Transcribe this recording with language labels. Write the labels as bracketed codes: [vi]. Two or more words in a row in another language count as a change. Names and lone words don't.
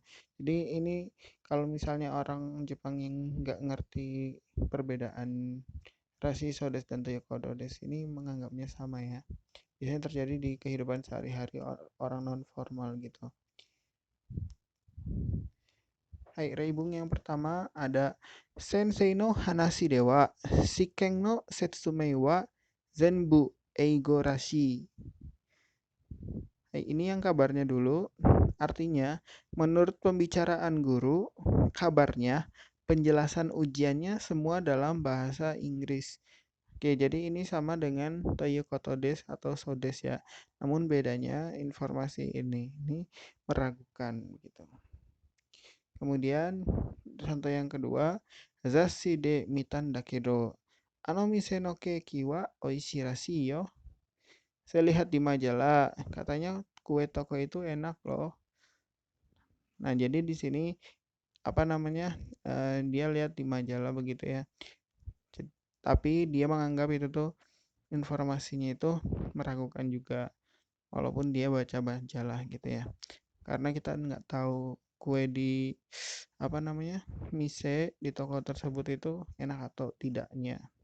[id] Jadi ini kalau misalnya orang Jepang yang nggak ngerti perbedaan Rasi, Sodes, dan Toiyukotodes ini menganggapnya sama ya. Biasanya terjadi di kehidupan sehari-hari orang non formal gitu. [ja] はい、例文 [id] yang pertama ada [ja] 先生の話では試験の説明は全部英語らしい. [id] Hai, ini yang kabarnya dulu. Artinya, menurut pembicaraan guru, kabarnya penjelasan ujiannya semua dalam bahasa Inggris. Oke, jadi ini sama dengan Toyokotodes atau Sodes ya. Namun bedanya informasi ini meragukan gitu. Kemudian contoh yang kedua, [ja] 雑誌で見たんだけどあの店のケーキは美味しいらしいよ. [id] Saya lihat di majalah, katanya kue toko itu enak loh. Nah, jadi di sini apa namanya? Dia lihat di majalah begitu ya. Tapi dia menganggap itu tuh informasinya itu meragukan juga walaupun dia baca majalah gitu ya, karena kita nggak tahu kue di apa namanya mise di toko tersebut itu enak atau tidaknya.